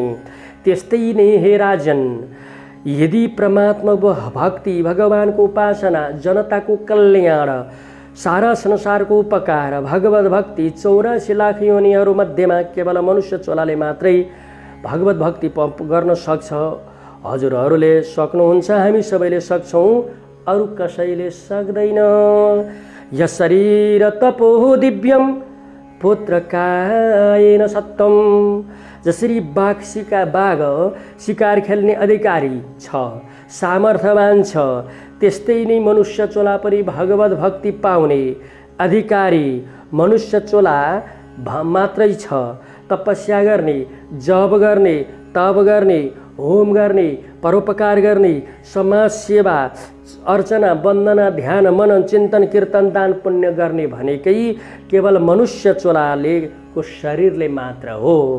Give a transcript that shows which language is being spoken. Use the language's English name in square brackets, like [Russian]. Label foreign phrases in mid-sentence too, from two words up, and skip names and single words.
[Nepali] त्यस्तै नै हे राजन, यदि परमात्मा भक्ति, भगवानको उपासना, जनताको कल्याण, सारा संसारको उपकार भगवत भक्ति 84 लाख योनिहरू मध्येमा केवल मनुष्य चोलाले मात्रै भगवत भक्ति गर्न सक्छ। हजुरहरूले सक्नुहुन्छ, हामी सबैले सक्छौँ, अरू कसैले सक्दैन। [Sanskrit] यस शरीर तपो दिव्यम पुत्रकायेन सत्तम। [Nepali] जसरी बाघ शिकार खेल्ने अधिकारी छ, सामर्थ्यवान छ, त्यस्तै नै मनुष्य चोला पनि भगवत भक्ति पाउने अधिकारी मनुष्य चोला मात्रै छ। तपस्या गर्ने, जप गर्ने, तप गर्ने, होम गर्ने, परोपकार गर्ने, समाज सेवा, अर्चना, वन्दना, ध्यान, मनन, चिन्तन, कीर्तन, दान, पुण्य गर्ने भनेकै केवल मनुष्य चोलाले को शरीरले मात्र हो।